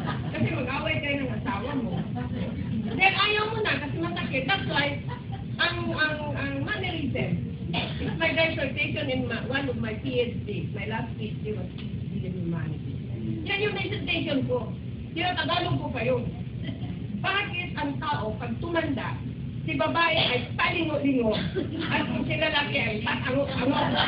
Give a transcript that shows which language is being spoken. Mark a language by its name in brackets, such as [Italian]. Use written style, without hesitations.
[Filipino] Kasi mag-away kayo ng asawa mo. Then ayaw mo na kasi masakit. [English] That's why, ang mannerism, it's my dissertation in one of my PhD. My last PhD was in humanity. [Filipino] Yan yung dissertation ko. Tinatagalog ko pa yun. Bakit ang tao, pag tumanda, si babae ay palingo-lingo, at kung si lalaki ay patango-tango.